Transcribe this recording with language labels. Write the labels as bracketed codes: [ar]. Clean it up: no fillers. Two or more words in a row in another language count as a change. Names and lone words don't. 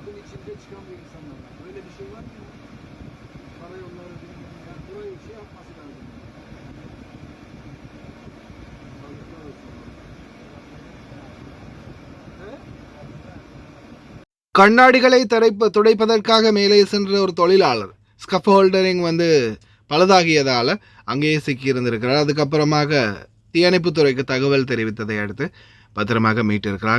[tr] içinde çıkan bir insanlar var. Böyle bir şey var mı? Karayolları yani burayı şey yapması lazım. Sağlıklar olsun. He? [ta] கண்ணாடிகளை துடைப்பதற்காக மேலே சென்ற ஒரு தொழிலாளர் ஸ்கஃப் ஹோல்டரிங் வந்து பழுதாகியதால் அங்கேயே சிக்கியிருந்திருக்கிறார். அதுக்கப்புறமாக தீயணைப்புத்துறைக்கு தகவல் தெரிவித்ததை அடுத்து பத்திரமாக மீட்டிருக்கிறாங்க.